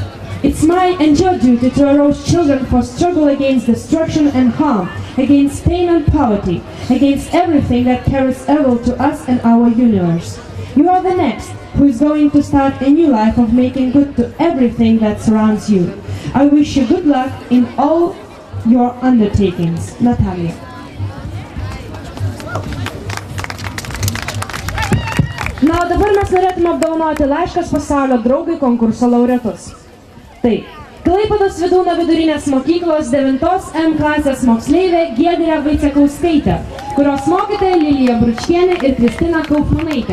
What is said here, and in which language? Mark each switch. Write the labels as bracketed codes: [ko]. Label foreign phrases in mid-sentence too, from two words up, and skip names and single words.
[en] It's my and your duty to arouse children for struggle against destruction and harm, against pain and poverty, against everything that carries evil to us and our universe. You are the next who is going to start a new life of making good to everything that surrounds you. I wish you good luck in all your undertakings. Natalia. [lt] Na, o dabar mes norėtume apdovanoti Laiškas pasaulio draugai konkurso laureatus. Taip, Klaipėdos Vydūno vidurinės mokyklos 9 M klasės moksleivė Giedrė Vaicekauskaitė, kurios mokytoja Lilija Bručkienė ir Kristina Kaufmanaitė.